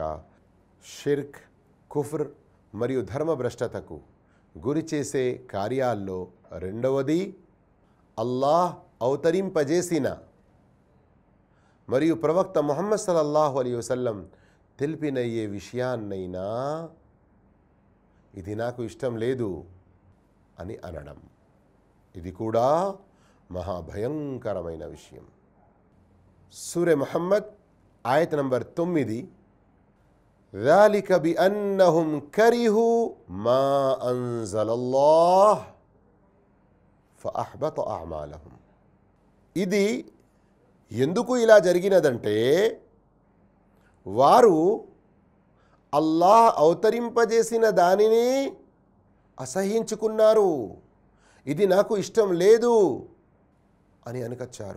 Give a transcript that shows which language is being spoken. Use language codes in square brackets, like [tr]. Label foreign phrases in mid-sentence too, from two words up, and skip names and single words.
[te] షిర్క్, కుఫ్ర్ మరియు ధర్మభ్రష్టతకు గురి చేసే కార్యాల్లో రెండవది అల్లాహ్ అవతరింపజేసిన మరియు ప్రవక్త ముహమ్మద్ [ar] صلى الله عليه وسلم [te] తెలిపిన ఏ విషయాన్నైనా ఇది నాకు ఇష్టం లేదు అని అనడం, ఇది కూడా మహాభయంకరమైన విషయం. సూరే ముహమ్మద్ ఆయత్ నంబర్ 9, [ar] ذَلِكَ بِأَنَّهُمْ كَرِهُوا مَا أَنزَلَ اللَّهُ فَأَحْبَطَ أَعْمَالَهُمْ. [te] ఇది ఎందుకు ఇలా జరిగినదంటే, వారు అల్లాహ్ అవతరింపజేసిన దానిని అసహ్యించుకున్నారు, ఇది నాకు ఇష్టం లేదు అని అనకచ్చారు.